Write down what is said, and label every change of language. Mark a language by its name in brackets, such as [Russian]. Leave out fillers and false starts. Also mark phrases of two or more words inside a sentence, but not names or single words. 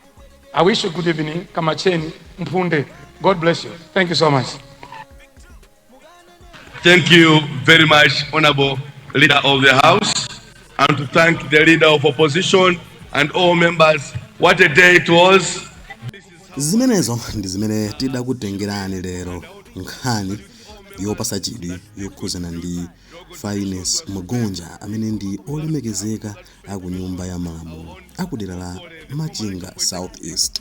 [English] I wish you good evening. Kamacheni Mpunde. God bless you. Thank you so much. Thank you very much, Honorable Leader of the House, and to thank the Leader of Opposition and all members. What a day it was. [Nyanja] Zimenezo ndi zimene tidakutengerani lero, nkhani yopasa chidwi yokhuzana ndi Finance Mugonja amene ndi olemekezeka aku nyumba ya malamulo akudera la Machinga South East.